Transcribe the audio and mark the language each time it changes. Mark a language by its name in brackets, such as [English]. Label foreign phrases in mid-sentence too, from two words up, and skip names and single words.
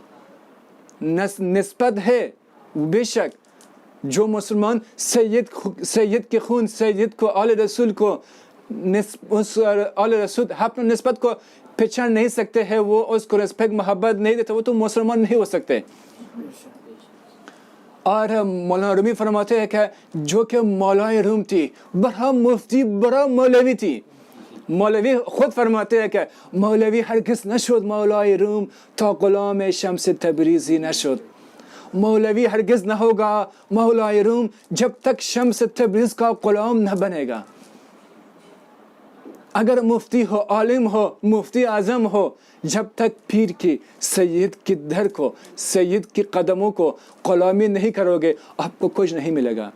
[Urdu] نسبت ہے بے شک, جو مسلمان سید کے خون, سید کو, آل رسول کو, آل رسول اپنے نسبت کو پہچان نہیں سکتے ہیں, وہ اس کو رسپیکٹ محبت نہیں دیتے, وہ تو مسلمان نہیں ہو سکتے. اور مولانا رومی فرماتے ہیں کہ جو کہ مولانا روم تھی, بڑا مفتی, بڑا مولوی تھی. مولوی خود فرماتے ہیں کہ [Persian] مولوی ہرگز نشد مولانا روم تا غلام شمس تبریزی نشد. [Urdu] مولوی ہرگز نہ ہوگا مولانا روم جب تک شمس تبریز کا غلام نہ بنے گا. اگر مفتی ہو, عالم ہو, مفتی اعظم ہو, جب تک پیر کی, سید کی در کو, سید کی قدموں کو غلامی نہیں کرو گے, آپ کو کچھ نہیں ملے گا.